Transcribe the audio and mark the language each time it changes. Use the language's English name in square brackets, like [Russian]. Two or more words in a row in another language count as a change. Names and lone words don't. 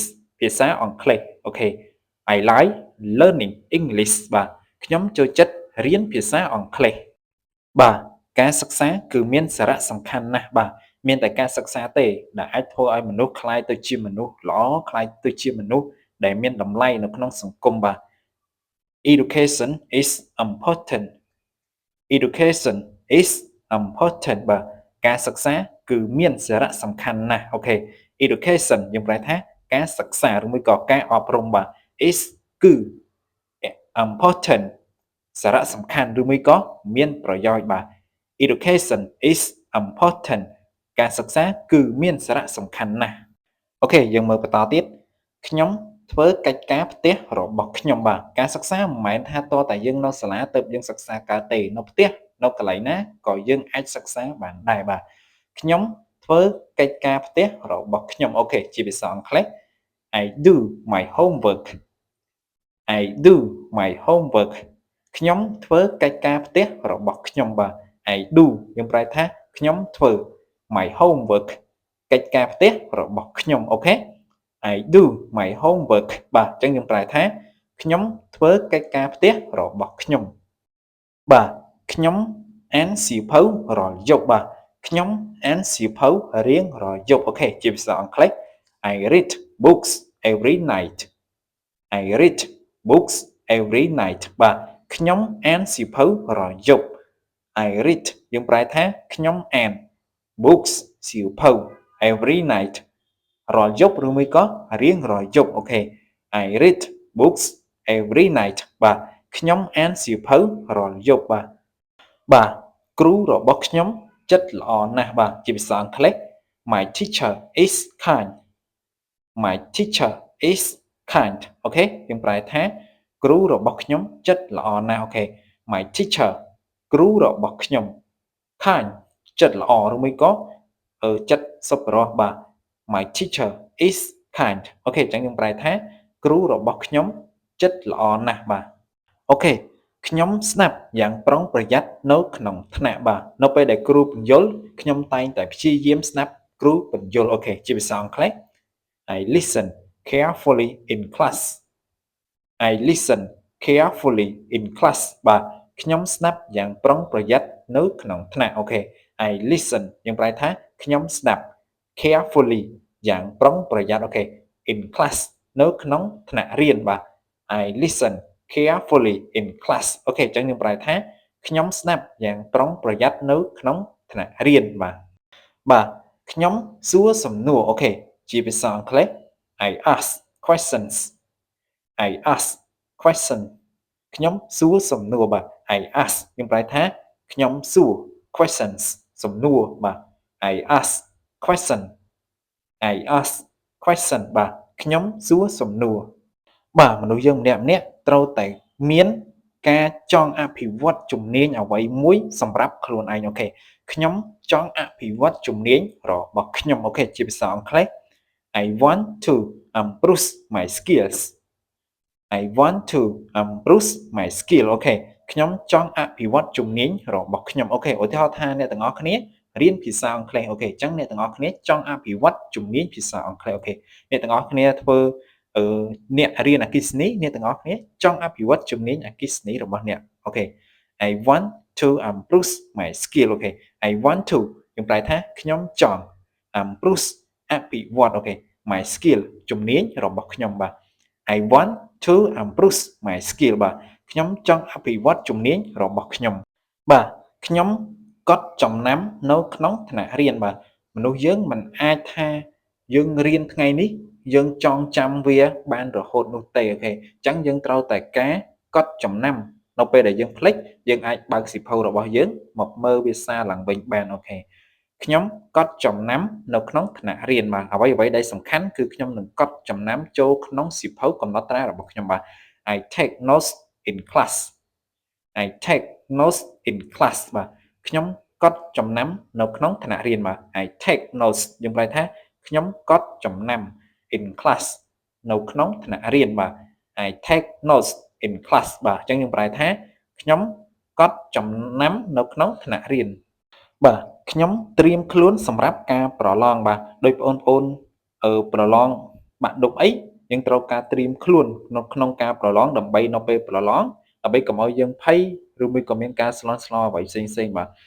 [Khmer] ភាសាអង់គ្លេសអូខេ [English] I like learning English [Khmer] បាទខ្ញុំចូលចិត្តរៀនភាសាអង់គ្លេសបាទការ សិក្សាគឺមានសារៈសំខាន់ណាស់បាទមានតែការសិក្សាទេដែលអាចធ្វើឲ្យមនុស្សក្លាយទៅជាមនុស្សល្អក្លាយទៅជាមនុស្សដែលមានតម្លៃនៅក្នុងសង្គមបាទ [English] Education is important Education is important [Khmer] បាទការសិក្សាគឺមានសារៈសំខាន់ណាស់អូខេ Education យើងប្រែថាការសិក្សាឬមួយក៏ការអប់រំបាទ is គឺ important សារៈសំខាន់ឬមួយក៏មានប្រយោជន៍បាទ [English] Education is important [Khmer] ការសិក្សាគឺមានសារៈសំខាន់ណាស់អូខេយើងមើលបន្តទៀតខ្ញុំធ្វើកិច្ចការផ្ទះរបស់ខ្ញុំបាទការសិក្សាមិនមែនថាតើតែយើងនៅសាលាទៅយើងសិក្សាកើតទេនៅផ្ទះនៅកន្លែងណាក៏យើងអាចសិក្សាបានដែរបាទខ្ញុំធ្វើកិច្ចការផ្ទះរបស់ខ្ញុំអូខេជាភាសាអង់គ្លេស [English] I do my homework I do my homework [Khmer] ខ្ញុំធ្វើកិច្ចការផ្ទះរបស់ខ្ញុំបាទ [English] I do [Khmer] យើងប្រែថាខ្ញុំធ្វើ [English] my homework [Khmer] កិច្ចការផ្ទះរបស់ខ្ញុំអូខេ [English] I do my homework [Khmer] បាទអញ្ចឹង យើងប្រែថាខ្ញុំធ្វើកិច្ចការផ្ទះរបស់ខ្ញុំបាទខ្ញុំអានសៀវភៅរាល់យប់បាទខ្ញុំអានសៀវភៅរៀង រាល់យប់អូខេជាភាសាអង់គ្លេស [English] I read books every night I read books every night បាទ [Khmer] ខ្ញុំអានសៀវភៅរាល់យប់ [English] I read [Khmer] យើងប្រែថាខ្ញុំអាន books សៀវភៅ [English] every night [Khmer] រាល់យប់ឬមួយក៏រៀងរាល់យប់អូខេ [English] I read books every night [Khmer] បាទខ្ញុំអានសៀវភៅរាល់យប់បាទគ្រូរបស់ខ្ញុំចិត្តល្អណាស់បាទជាភាសាអង់គ្លេស [English] My teacher is kind My teacher is kind [Khmer] អូខេយើងប្រែថាគ្រូរបស់ខ្ញុំចិត្តល្អណាស់អូខេ [English] My teacher [Khmer] គ្រូរបស់ ខ្ញុំ kind ចិត្តល្អឬមួយក៏ចិត្តសប្បុរសបាទ [English] My teacher is kind [Khmer] អូខេអញ្ចឹងយើងប្រែថាគ្រូរបស់ខ្ញុំចិត្តល្អណាស់បាទអូខេខ្ញុំស្ដាប់យ៉ាងប្រុងប្រយ័ត្ននៅក្នុងថ្នាក់បាទនៅពេលដែលគ្រូបញ្យល់ខ្ញុំតែងតែព្យាយាមស្ដាប់គ្រូបញ្យល់អូខេជាភាសាអង់គ្លេស [English] I listen carefully in class I listen carefully in class [Khmer] បាទខ្ញុំស្ដាប់យ៉ាងប្រុងប្រយ័ត្ននៅក្នុងថ្នាក់អូខេ [English] I listen [Khmer] យើងប្រែថាខ្ញុំស្ដាប់ carefully យ៉ាងប្រុងប្រយ័ត្នអូខេ [English] in class [Khmer] នៅក្នុងថ្នាក់រៀនបាទ [English] I listen carefully in class [Khmer] អូខេអញ្ចឹងយើងប្រែថាខ្ញុំស្ដាប់យ៉ាងប្រុងប្រយ័ត្ននៅក្នុងថ្នាក់រៀនបាទខ្ញុំសួរសំណួរអូខេជាភាសាអង់គ្លេស [English] I ask questions I ask question [Khmer] ខ្ញុំសួរសំណួរបាទ [English] I ask [Khmer] យើងប្រែថាខ្ញុំសួរ questions សំណួរបាទ [English] I ask question I ask [Khmer] question បាទខ្ញុំសួរសំណួរបាទមនុស្សយើងម្នាក់ត្រូវតែមានការចង់អភិវឌ្ឍជំនាញអ្វីមួយសម្រាប់ខ្លួនឯងអូខេខ្ញុំចង់អភិវឌ្ឍជំនាញរបស់ខ្ញុំអូខេជាភាសាអង់គ្លេស [English] I want to improve my skills I want to improve my skill [Khmer] អូខេខ្ញុំចង់អភិវឌ្ឍជំនាញរបស់ខ្ញុំអូខេឧទាហរណ៍ថាអ្នកទាំងអស់គ្នារៀនភាសាអង់គ្លេសអូខេអញ្ចឹងអ្នកទាំងអស់គ្នាចង់អភិវឌ្ឍជំនាញភាសាអង់គ្លេសអូខេអ្នកទាំងអស់គ្នាធ្វើអ្នករៀនអគ្គិសនី អ្នកទាំងអស់គ្នាចង់អភិវឌ្ឍជំនាញអគ្គិសនីរបស់អ្នកអូខេ [English] I want to improve my skill [Khmer] អូខេ [English] I want to [Khmer] យើងប្រែថាខ្ញុំចង់ improve អភិវឌ្ឍអូខេ [English] my skill [Khmer] ជំនាញរបស់ខ្ញុំបាទ [English] I want to improve my skill [Khmer] បាទខ្ញុំចង់អភិវឌ្ឍជំនាញរបស់ខ្ញុំបាទខ្ញុំកត់ចំណាំនៅក្នុង ថ្នាក់រៀនបាទមនុស្សយើងមិនអាចថាយើងរៀនថ្ងៃនេះយើងចងចាំវាបានរហូតនោះទេអូខេអញ្ចឹងយើងត្រូវតែការកត់ចំណាំនៅពេលដែលយើងភ្លេចយើងអាចបើកសៀវភៅរបស់យើងមកមើលវាសារឡើងវិញបានអូខេខ្ញុំកត់ចំណាំនៅក្នុងថ្នាក់រៀនបាទអ្វីដែលសំខាន់គឺខ្ញុំនឹងកត់ចំណាំចូលក្នុងសៀវភៅកំណត់ត្រារបស់ខ្ញុំបាទ [English] I take notes in class I take notes in class [Khmer] បាទខ្ញុំកត់ចំណាំនៅក្នុងថ្នាក់រៀនបាទ [English] I take notes [Khmer] យើងប្រែថាខ្ញុំកត់ ចំណាំ [English] in class [Khmer] នៅក្នុងថ្នាក់រៀនបាទ [English] I take notes in class [Khmer] បាទអញ្ចឹងយើងប្រែថាខ្ញុំកត់ចំណាំនៅក្នុងថ្នាក់រៀនបាទខ្ញុំត្រៀមខ្លួនសម្រាប់ការប្រឡងបាទដោយបងប្អូនប្រឡងបាក់ឌុបអីយើងត្រូវការត្រៀមខ្លួននៅក្នុងការប្រឡងដើម្បីនៅពេលប្រឡងដើម្បីកុំឲ្យយើងភ័យឬមួយក៏មានការស្លន់ស្លោអ្វីផ្សេងបាទ